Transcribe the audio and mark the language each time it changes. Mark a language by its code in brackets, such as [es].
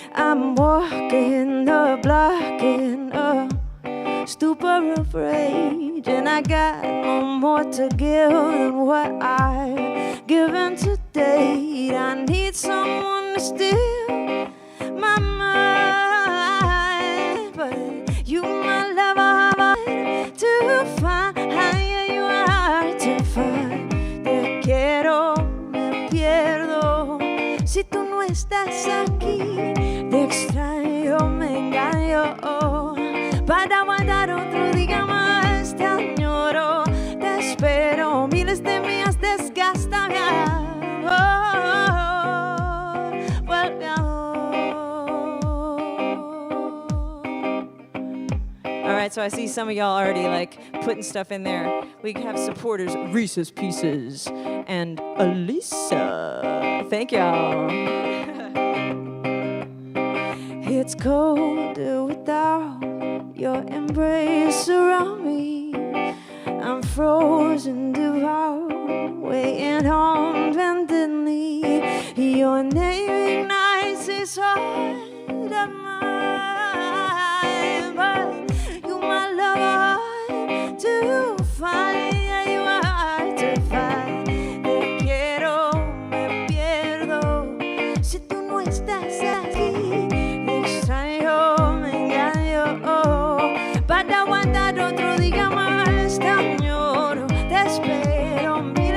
[en] I'm walking the block in a stupor of rage, and I got no more to give than what I've given to date. I need someone to steal my mind, but you, my love, are hard to find. Yeah, you are hard to find. [es] Te quiero, me pierdo si tú no estás aquí. Te extraño, me engaño para aguantar otro día más. Te añoro, te espero, miles de millas desgasta mi amor. Vuelve [en] All right, so I see some of y'all already like putting stuff in there. We have supporters, Reese's Pieces and Alicia. Thank y'all. It's colder without your embrace around me. I'm frozen, devout, waiting on bended knee. Your name ignites this heart of mine, but you, my love, are hard to find. Yeah, you are hard to find. [es] Te quiero, me pierdo si tú no estás aquí. Te extraño, me engaño para aguantar otro día más. Te añoro, te espero,